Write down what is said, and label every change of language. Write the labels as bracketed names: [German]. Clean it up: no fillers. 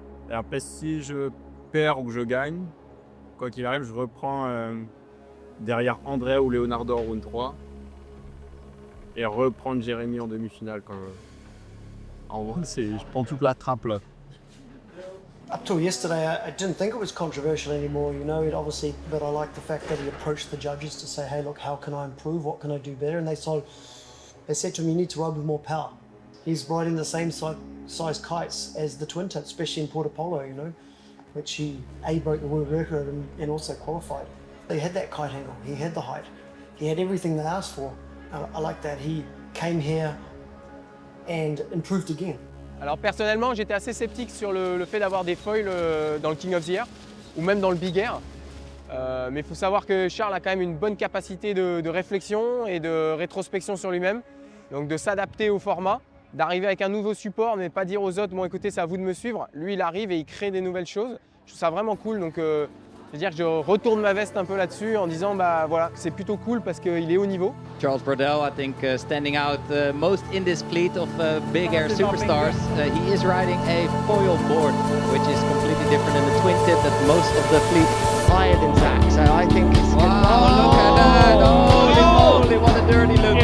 [French] Et après, si je perds ou que je gagne, quoi qu'il arrive, je reprends derrière André ou Leonardo en round 3 et reprendre Jérémy en demi-finale. En gros, je prends toute la trappe là. [English] Up till yesterday, I didn't think it was controversial anymore, obviously, but I like the fact that he approached the judges to say, hey, look, how can I improve? What can I do better? And they said to him, you need to ride with more power. He's riding the same size kites as the twin tip, especially in Porto Polo, which he broke the world record and also qualified. He had that kite angle, he had the height, he had everything they asked for. I like that he came here and improved again. [French] Alors personnellement, j'étais assez sceptique sur le fait d'avoir des foils dans le King of the Air ou même dans le Big Air. Mais il faut savoir que Charles a quand même une bonne capacité de réflexion et de rétrospection sur lui-même, donc de s'adapter au format, d'arriver avec un nouveau support, mais pas dire aux autres, bon écoutez, c'est à vous de me suivre. Lui, il arrive et il crée des nouvelles choses. Je trouve ça vraiment cool, donc C'est-à-dire que je retourne ma veste un peu là-dessus en disant bah voilà, c'est plutôt cool parce qu'il est haut niveau. [English] Charles Brodel, I think, standing out most in this fleet of big air superstars. He is riding a foil board, which is completely different than the twin tip that most of the fleet Higher than Zach, so I think it's Wow, look at that! Holy moly, what a dirty loop.